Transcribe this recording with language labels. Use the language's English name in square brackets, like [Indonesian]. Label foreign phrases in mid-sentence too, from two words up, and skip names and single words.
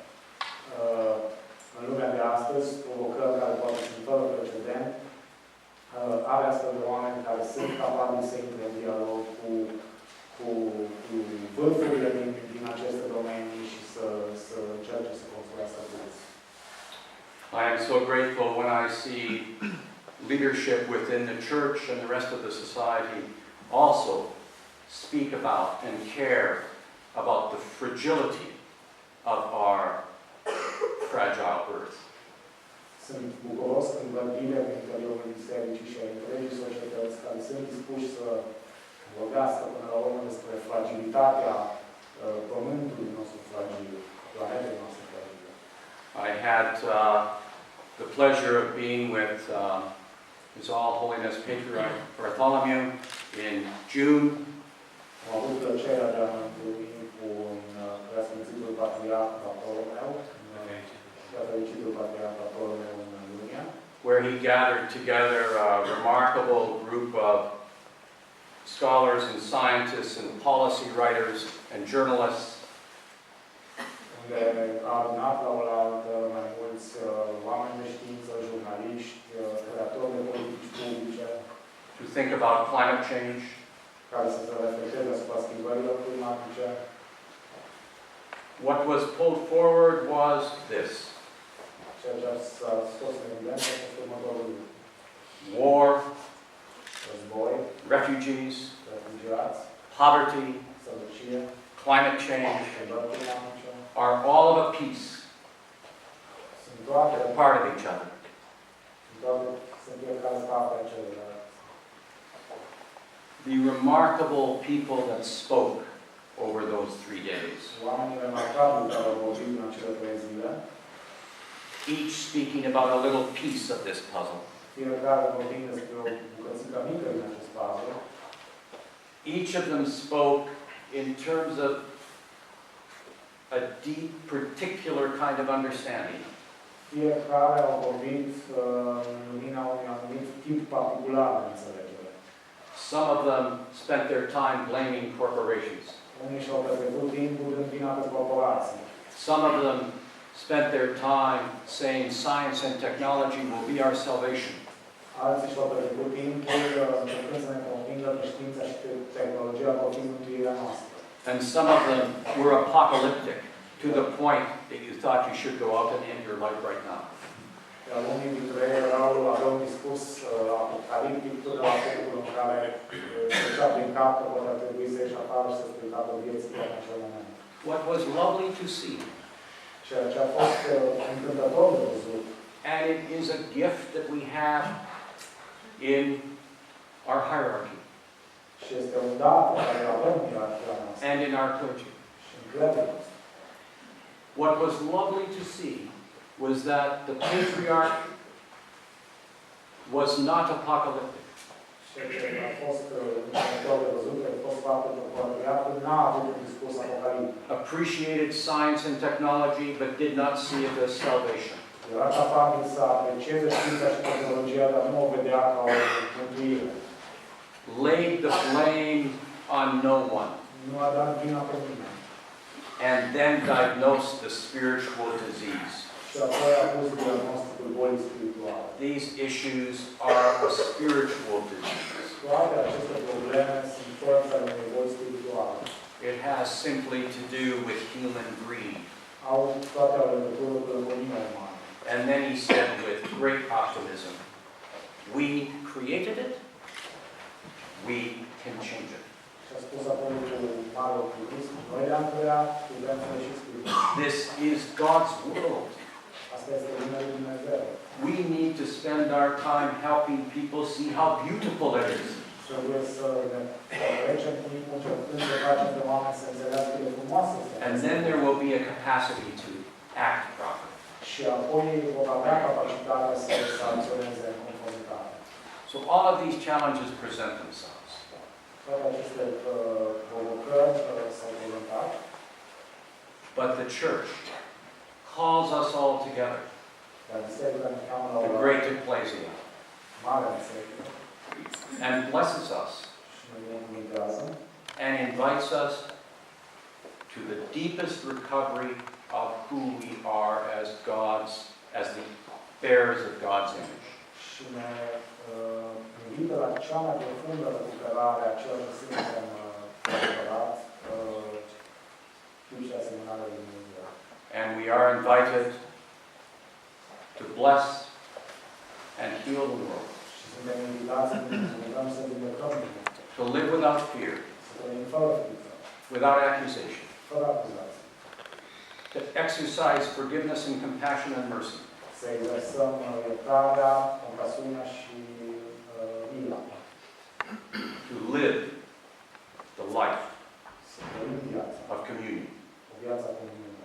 [Romanian] în lumea de astăzi, provocări care poate sunt fără precedent, are astfel de oameni care sunt capabili să intre în dialog cu vârfurile din aceste domenii și să încerce să construiască soluții. [English] I am so grateful when I see leadership within the church and the rest of the society also speak about and care about the fragility of our fragile earth. [Romanian] Sunt bucuros când văd lideri în interiorul bisericii și ai întregii societăți care sunt dispuși să vorbească până la urmă despre fragilitatea pământului nostru fragil, planetei noastre fragile. [English] I had the pleasure of being with His All Holiness Patriarch Bartholomew in June. [Romanian] Am avut plăcerea de a mă întâlni cu preasfințitul Patriarh Bartholomew, preasfințitul Patriarh Bartholomew în Lunia, [English] where he gathered together a remarkable group of scholars and scientists and policy writers and journalists. [Romanian] Unde a adunat la oaltă mai mulți oameni de știință, jurnaliști, creatori de politici publice, [English] to think about climate change, [Romanian] care să se reflecteze asupra schimbărilor climatice. [English] What was pulled forward was this: [Romanian] Ceea ce s-a scos în evidență este următorul lucru. [English] War, [Romanian] Război, [English] refugees, [Romanian] refugiați, [English] poverty, [Romanian] sărăcie, [English] climate change [Romanian] schimbări climatice, [English] are all of a piece, [Romanian] sunt toate [English] part of each other. [Romanian] sunt fiecare parte a celelalte. [English] the remarkable people that spoke over those 3 days. [Romanian] Oamenii remarcabili care au vorbit în acele 3 zile, [English] each speaking about a little piece of this puzzle. [Romanian] fiecare vorbind despre o bucățică mică din acest puzzle. [English] Each of them spoke in terms of a deep, particular kind of understanding. [Romanian] Fiecare au vorbit în lumina unui anumit tip particular de înțelegere. [English] Some of them spent their time blaming corporations. [Romanian] Unii și-au petrecut timpul dând vina pe corporații. [English] Some of them spent their time saying science and technology will be our salvation. [Romanian] Alții și-au petrecut timpul încercând să ne convingă că știința și tehnologia vor fi mântuirea noastră. [English] And some of them were apocalyptic to the point that you thought you should go out and end your life right now. [Romanian] Iar unii dintre ei aveau un discurs apocaliptic până la punctul în care trecea prin cap că vor trebui să ieși afară și să spui capul vieții în acel moment. [English] What was lovely to see. [Romanian] Ceea ce a fost încântător de văzut. [English] And it is a gift that we have in our hierarchy. [Romanian] Și este un dar pe care îl avem în ierarhia noastră. [English] And in our clergy. [Romanian] Și în clerul nostru. [English] What was lovely to see was that the patriarch was not apocalyptic. [Romanian] Și ce a fost încântător de văzut, a fost faptul că patriarhul n-a avut un discurs apocaliptic. [English] Appreciated science and technology, but did not see it as salvation. [Romanian] Era capabil să aprecieze știința și tehnologia, dar nu o vedea ca o mântuire. [English] Laid the blame on no one. [Romanian] Nu a dat vina pe nimeni. [English] And then diagnosed the spiritual disease. [Romanian] Și apoi a pus diagnosticul bolii spirituale. [English] These issues are a spiritual disease. [Romanian] Toate aceste probleme sunt forța ale unei boli spirituale. [English] It has simply to do with human greed. [Romanian] Au toate au legătură cu lămânia umană. [English] And then he said with great optimism, we created it, we can change it. [Romanian] Și a spus apoi cu mare optimism, noi le-am creat, putem să le și schimbăm. [English] This is God's world. [Romanian] Asta este lumea lui Dumnezeu. [English] We need to spend our time helping people see how beautiful it is. [Romanian] Trebuie să ne trecem timpul încercând să facem pe oameni să înțeleagă cât de frumoasă este. [English] And then there will be a capacity to act properly. [Romanian] Și apoi vor avea capacitatea să acționeze în conformitate. [English] So all of these challenges present themselves. [Romanian] Toate aceste provocări s-au prezentat. [English] But the church calls us all together, [Romanian] Dar biserica ne cheamă la [English] the [Romanian] o [English] great ecclesia, [Romanian] mare biserică [English] and blesses us [Romanian] și ne invitează [English] and invites us to the deepest recovery of who we are as the bearers of God's image. [Romanian] și ne invită la cea mai profundă recuperare a ceea ce suntem adevărat, chip și asemănarea lui Dumnezeu. [English] And we are invited to bless and heal the world, [Romanian] Și suntem invitați să ne rugăm să vindecăm lumea, [English] to live without fear, [Romanian] să trăim fără frică, [English] without accusation, [Romanian] fără acuzații, [English] to exercise forgiveness and compassion and mercy, [Romanian] să exersăm iertarea, compasiunea și mila, [English] to live the life [Romanian] să trăim viața, [English] of communion. [Romanian] o viață a comuniunii.